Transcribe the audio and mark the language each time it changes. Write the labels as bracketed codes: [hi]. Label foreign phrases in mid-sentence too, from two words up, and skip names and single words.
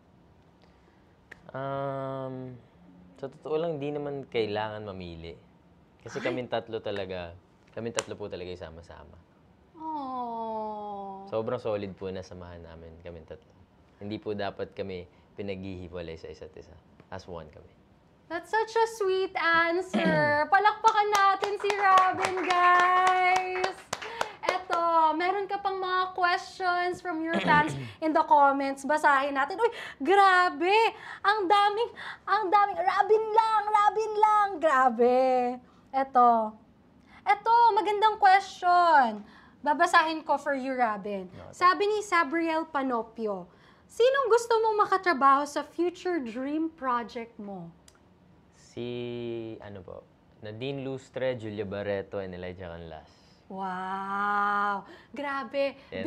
[tl] Sa totoo lang, hindi naman kailangan mamili. Kasi kaming tatlo po talaga isama-sama. Oh. Sobrang solid po na samahan namin kaming tatlo. Hindi po dapat kami pinaghihiwalay sa isa't isa. [en] As one kami. That's such a sweet answer. [tl] Palakpakan natin si Robin, guys. Eto, meron ka pang mga [en] questions from your fans in the comments. [tl] Basahin natin. Uy, grabe. Ang daming, Robin lang. Grabe. Eto, magandang question. Babasahin ko [en] for you, [tl] Robin. Sabi ni Sabriel Panopio, sinong gusto mong makatrabaho sa future dream project mo? Si, ano po, Nadine Lustre, Julia Barreto, and Elijah Canlas. Wow! Grabe. Yan